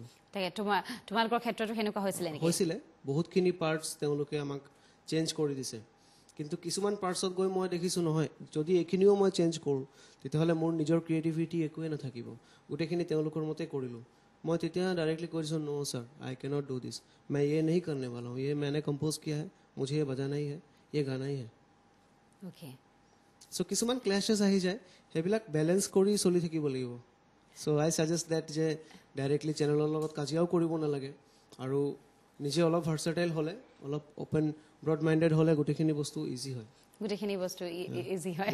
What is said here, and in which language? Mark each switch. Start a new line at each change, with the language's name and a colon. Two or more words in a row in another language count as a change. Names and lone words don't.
Assamese: তোমালোকৰ ক্ষেত্ৰতো সেনেকুৱা হৈছিলে বহুতখিনি পাৰ্টছ তেওঁলোকে আমাক চেঞ্জ কৰি দিছে কিন্তু কিছুমান পাৰ্টছত গৈ মই দেখিছোঁ নহয় যদি এইখিনিও মই চেঞ্জ কৰোঁ তেতিয়াহ'লে মোৰ নিজৰ ক্ৰিয়েটিভিটি একোৱে নাথাকিব গোটেইখিনি তেওঁলোকৰ মতে কৰিলোঁ মই তেতিয়া ডাইৰেক্টলি কৈ দিছোঁ
English: no sir I can't do this
Hindi: मैं ये नहीं करने वाला हूँ ये मैंने कंपोज किया है मुझे ये बजाना ही है ये गाना ही है ओके
Assamese: চ' কিছুমান ক্লেছেছ আহি যায় সেইবিলাক বেলেঞ্চ কৰি চলি থাকিব লাগিব চ'
English: I suggest that
Assamese: যে ডাইৰেক্টলি চেনেলৰ লগত কাজিয়াও কৰিব নালাগে আৰু নিজে অলপ ভাৰ্চেটাইল হ'লে অলপ
English: open broad minded
Assamese: হ'লে গোটেইখিনি বস্তু ইজি হয় গোটেইখিনি বস্তু ইজি হয়